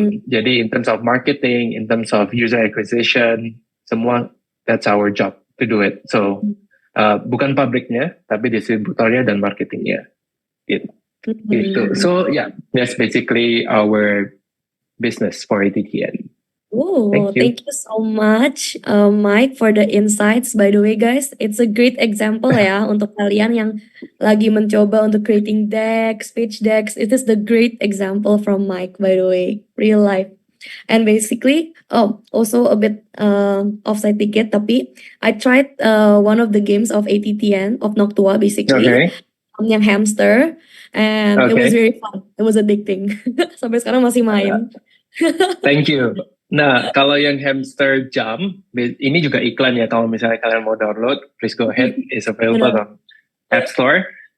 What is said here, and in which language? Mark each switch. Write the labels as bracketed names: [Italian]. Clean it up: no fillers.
[English] Jadi in terms of marketing, in terms of user acquisition, semua that's our job to do it. [Indonesian] So bukan pabriknya, tapi distributornya dan marketingnya. Gitu. [English] So yeah, that's basically our business for ATTN. Oh, Thank you. thank you so much, Mike, for the insights. By the way, guys, it's a great example [Indonesian] ya untuk kalian yang lagi mencoba untuk [English] creating decks, pitch decks. It is the great example from Mike, by the way, real life. And basically, also a bit offside ticket, tapi I tried one of the games of ATTN of Noctua, basically, Okay. yang hamster, and it was Okay. very fun. It was addicting. [Indonesian] Sampai sekarang masih main. [English] Thank you. [Indonesian] Nah, kalau yang hamster jam, ini juga iklan ya. Kalau misalnya kalian mau download, [English] please go ahead. It's available on App Store.